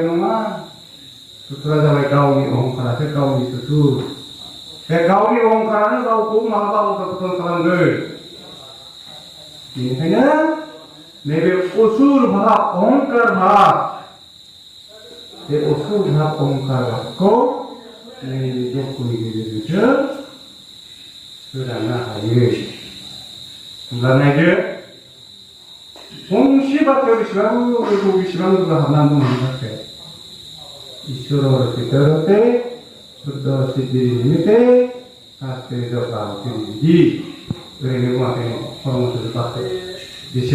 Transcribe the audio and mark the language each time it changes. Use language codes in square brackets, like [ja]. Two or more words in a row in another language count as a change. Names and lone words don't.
[brx] नङा सुथुरा जाबाय गावनि अहंकारासो गावनि सुथुर बे गावनि अहंकारानो गावखौ मालाबा उदां खालामगोन बेनिखायनो नैबे असुर भाब अहंकार भाब बे असुर भाब अहंकार भाबखौ नैबे जगनि गेजेरजोंसो सोदांनो हायो होमब्ला नायदो फंसे बाथ्रायाव बेसेबां गोथौ बेसेबां बुरजा हाबनानै दं होनबाथाय [sa] ईश्वर पितरते शुद्ध सिद्धि निमित्ते शास्त्रे [brx] जौगाहोति ओरैनो बुङाखै परमहंस बाथ्राया